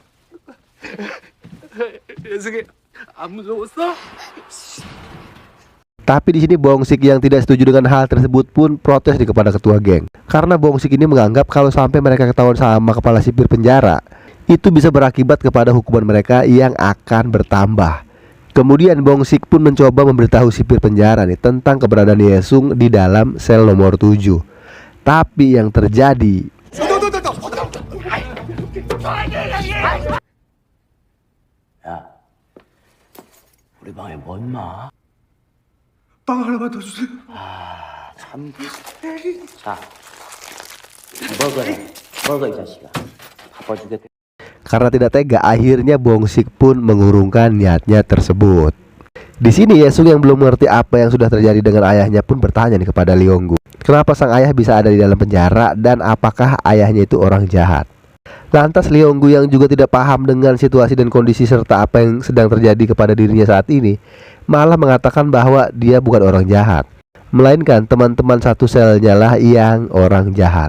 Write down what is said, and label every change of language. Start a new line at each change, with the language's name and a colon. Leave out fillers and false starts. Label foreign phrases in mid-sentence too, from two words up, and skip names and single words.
Korean: 예승이 안 무서웠어?
Indonesian: Tapi di sini Bongsik yang tidak setuju dengan hal tersebut pun protes kepada ketua geng. Karena Bongsik ini menganggap kalau sampai mereka ketahuan sama kepala sipir penjara, itu bisa berakibat kepada hukuman mereka yang akan bertambah. Kemudian Bongsik pun mencoba memberitahu sipir penjara nih tentang keberadaan Yesung di dalam sel nomor 7. Tapi yang terjadi,
Korean: 우리 방에 뭐 있나? 빵 하나만 더 주세요. 참. 자, 먹어 이 자식아. 갚아주겠다.
Indonesian: karena tidak tega, akhirnya Bongsik pun mengurungkan niatnya tersebut. Di sini Yesung yang belum mengerti apa yang sudah terjadi dengan ayahnya pun bertanya nih kepada Leonggu, kenapa sang ayah bisa ada di dalam penjara dan apakah ayahnya itu orang jahat. Lantas Leonggu yang juga tidak paham dengan situasi dan kondisi serta apa yang sedang terjadi kepada dirinya saat ini, malah mengatakan bahwa dia bukan orang jahat, melainkan teman-teman satu selnya lah yang orang jahat.